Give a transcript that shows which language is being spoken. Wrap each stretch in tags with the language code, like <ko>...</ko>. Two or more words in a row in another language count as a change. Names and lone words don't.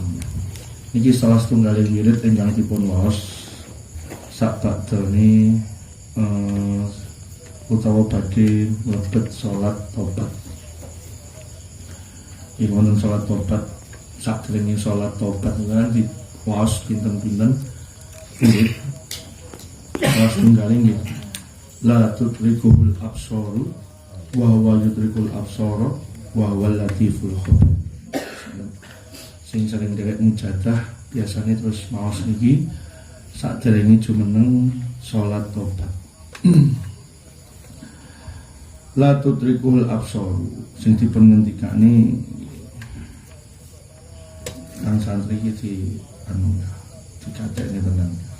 <jv>Niki salah setunggaling wirid ingkang dipun waos sakbadane utawa badhe mlebet salat tobat. Ing wonten salat tobat sakderenge salat tobat kan diwaos pinten-pinten wirid. Salah setunggaling nggih.</jv> <ar>لا تدركه الأبصار وهو يدرك الأبصار وهو اللطيف الخبير.</ar> <jv>Sing sering derek mujadah biasanya terus maos niki sakderenge jumeneng salat tobat.</jv> <ar>لا تدركه الأبصار</ar> <jv>sing dipun ngendikane kang santri iki di dikatekne tenan.</jv>